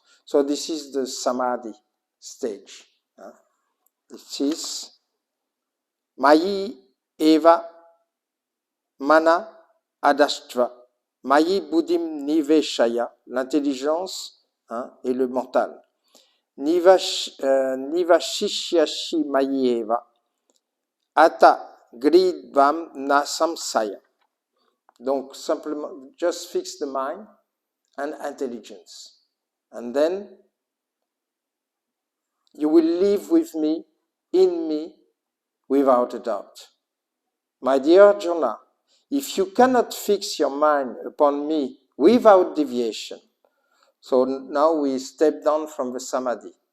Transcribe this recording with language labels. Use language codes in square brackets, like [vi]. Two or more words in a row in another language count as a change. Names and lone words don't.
[en] So this is the Samadhi stage. This is [sa] Mayi Eva Mana Adastra. Mayi Buddhim Niveshaya, [fr] l'intelligence hein, et le mental. [sa] Nivashishyashi mayeva ata gridvam na samsaya. [fr] Donc simplement, [en] just fix the mind and intelligence. And then you will live with me, in me, without a doubt. My dear Arjuna, if you cannot fix your mind upon me without deviation, so now we step down from the samadhi.